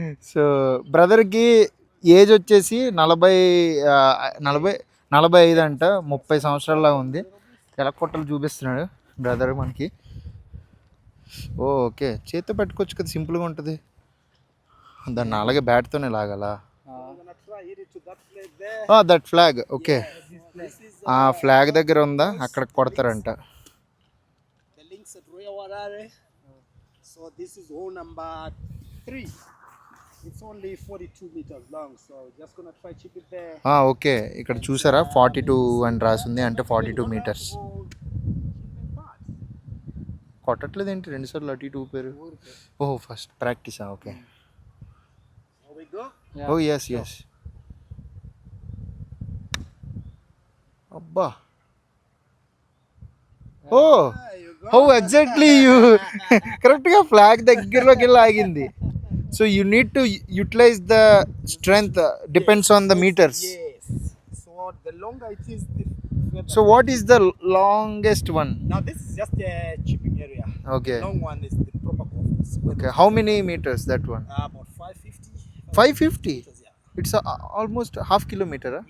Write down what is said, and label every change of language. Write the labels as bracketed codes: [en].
[te] So బ్రదర్కి age వచ్చేసి 45 అంట, 30 సంవత్సరాల్లో ఉంది. ఎలా కొట్టలు చూపిస్తున్నాడు బ్రదర్ మనకి. ఓకే, చేతితో పెట్టుకోవచ్చు కదా, సింపుల్గా ఉంటుంది. దాన్ని అలాగే బ్యాట్తోనే లాగాలా? That flag, okay. ఆ ఫ్లాగ్ దగ్గర ఉందా అక్కడ కొడతారంట. [en] The links at Royal Harare. So this is hole number 3. It's only 42 meters long, so just gonna try chip it there. [te] Okay, ఇక్కడ చూసారా 42 అని రాసింది, అంటే 42 మీటర్స్. కొట్టట్లేదు ఏంటి 2 సార్లు అటు ఇటు ఊపారు? ఓహో first ప్రాక్టీసా? Okay. [en] Here we go. Oh yes yes. [te] అబ్బా, [en] oh how exactly you [te] కరెక్ట్గా ఫ్లాగ్ దగ్గరలోకి వెళ్ళి ఆగింది. [en] So you need to utilise the strength depends on the meters. Yes. So the longer it is, the further. So what is the longest one? Now this is just a chipping area. Okay. The long one is the proper golf. Okay, how many meters that one? About 550. 550. meters, yeah. It's almost half kilometer. Huh?